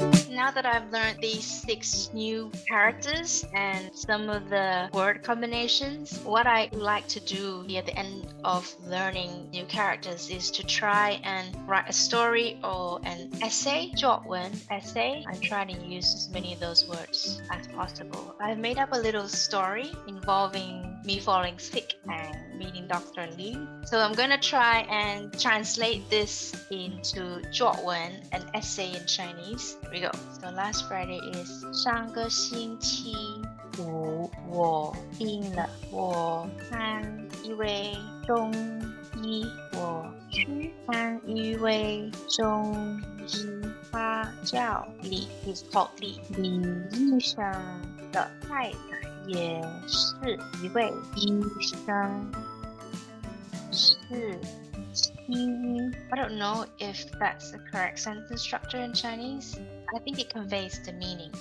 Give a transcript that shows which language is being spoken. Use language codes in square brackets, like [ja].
[en] Now that I've learned these 6 new characters and some of the word combinations, what I like to do at the end of learning new characters is to try and write a story or an essay, 作文 essay, and try to use as many of those words as possible. I've made up a little story involving me falling sick and meeting Dr. Li. So I'm going to try and translate this into 作文, an essay in Chinese. Here we go. So last Friday is [zh] 上个星期五我病了，我看一位中医，我去看一位中医，他叫李 ， [en] he's called Li. [zh] 李医生的太太也是一位医生，是 [en] I don't know if that's the correct sentence structure in Chinese. I think it conveys the meaning.